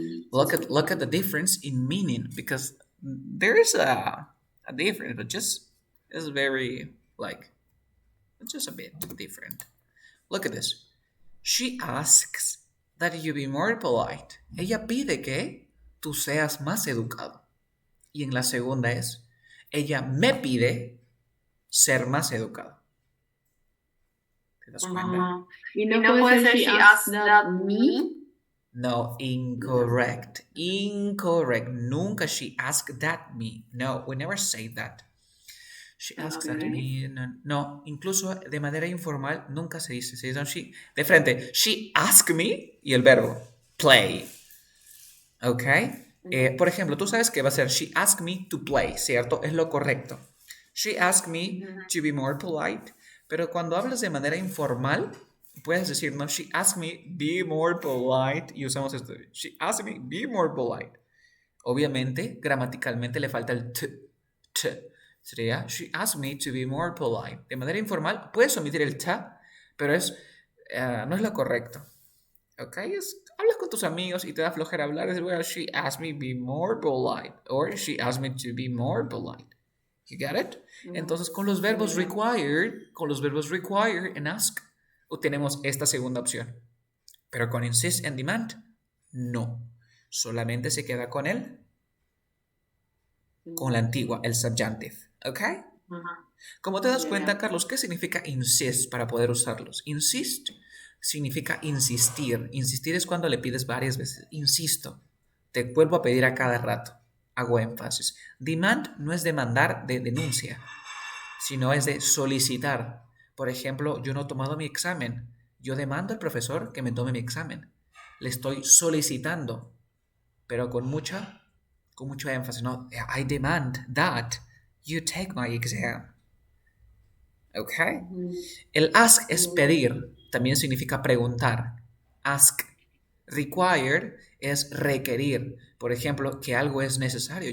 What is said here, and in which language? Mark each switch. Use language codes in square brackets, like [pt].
[en] Look at the difference in meaning, because there is a difference, but just it's very like it's just a bit different. Look at this. She asks that you be more polite. [es] Ella pide que tú seas más educado. Y en la segunda es, ella me pide ser más educado. ¿Te das cuenta? Y no puede ser [en] she asked that me. No, incorrect. Incorrect. Nunca she asked that me. No, we never say that. She asks that me. [es] No, incluso de manera informal nunca se dice. Se dice she. De frente, [en] she asked me [es] y el verbo play. Okay? Por ejemplo, tú sabes que va a ser she asked me to play, ¿cierto? Es lo correcto. [en] She asked me to be more polite. [es] Pero cuando hablas de manera informal, puedes decir, no, [en] she asked me be more polite. [es] Y usamos esto. [en] She asked me be more polite. [es] Obviamente, gramaticalmente le falta el t. [en] Sería, she asked me to be more polite. [es] De manera informal, puedes omitir el t, pero no es lo correcto. ¿Ok? Hablas con tus amigos y te da flojera hablar. [en] Es, well, she asked me to be more polite. Or she asked me to be more polite. You get it? [es] Entonces, con los verbos require en ask, obtenemos esta segunda opción. Pero con insist and demand, no. Solamente se queda con con la antigua, el subjunctive. ¿Ok? Como te das cuenta, Carlos, ¿qué significa insist para poder usarlos? Insist significa insistir. Insistir es cuando le pides varias veces. Insisto. Te vuelvo a pedir a cada rato. Hago énfasis. Demand no es demandar de denuncia, sino es de solicitar. Por ejemplo, yo no he tomado mi examen. Yo demando al profesor que me tome mi examen. Le estoy solicitando, pero con mucho énfasis. [en] No, I demand that you take my exam. [es] ¿Ok? El ask es pedir, también significa preguntar. Ask. Require es requerir. Por ejemplo, que algo es necesario.